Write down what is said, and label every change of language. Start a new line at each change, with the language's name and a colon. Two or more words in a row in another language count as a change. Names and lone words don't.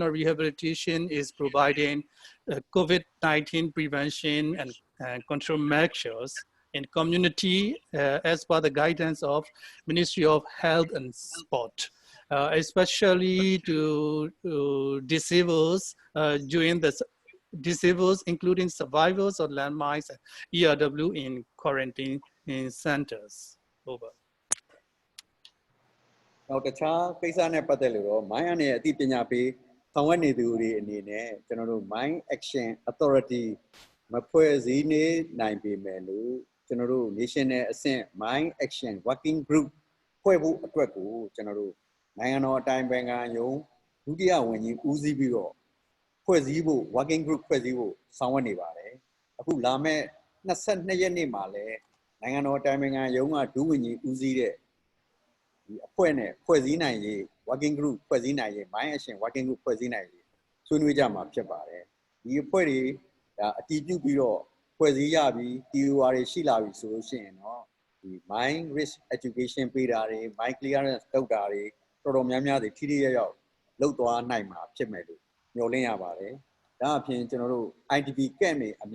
English: of Rehabilitation is providing COVID-19 prevention and control measures in community as per the guidance of Ministry of Health and Sport, especially to disabled during the disabled, including survivors of landmines and ERW in quarantine centers. Over.
Burmese: နောက်တခြားကိစ္စနဲ့ပတ်သက်လို့တော့ Mine အနေနဲ့အသိပညာပေးဆောင်ရွက်နေသူတွေအနေနဲ့ကျွန်တော်တို့
English: Mine Action Authority
Burmese: မဖွဲ့စည်းနေနိုင်ပေမဲ့လို့ကျွန်တော်တို့ National အဆင့်
English: Mine Action Working Group
Burmese: ဖွဲ့ဖို့အတွက်ကိုကျွန်တော်တို့နိုင်ငံတော်အတိုင်ပင်ခံရုံးဒုတိယဝန်ကြီးဦးစီးပြီး တော့ဖွဲ့စည်းဖို့
English: Working Group
Burmese: ဖွဲ့စည်းဖို့ဆောင်ရွက်နေပါတယ်အခုလာမယ့်22ရက်နေ့မှာလည်းနိုင်ငံတော်အတိုင်ပင်ခံရုံးကဒုဝန်ကြီးဦးစီးတဲ့ဒီအဖွဲ့နဲ့ဖွဲ့စည်းနိုင်ရေး
English: working group
Burmese: ဖွဲ့စည်းနိုင်ရေး
English: Mine Action working group
Burmese: ဖွဲ့စ ည်းနိုင်ရေးဆွေးနွေးကြမှာဖြစ်ပါတယ်ဒီအဖွဲ့တွေဒါအတည်ပြုပြီးတော့ဖွဲ့စည်းရပြီး TOR တွေရှိလာပြီဆိုလို့ရှိရင်တော့ဒီ
English: Mine Risk Education
Burmese: ပေးတာတွေ
English: Mine Clearance
Burmese: လုပ်တာ တွေတော်တော်များများတွေထိထိရောက်လုပ်သွားနိုင်မှာဖြစ်မယ်လို့ညွှန်လင်းရပါတယ်ဒါအပြင်ကျွန်တော်တို့
English: IDP camp
Burmese: တွေအ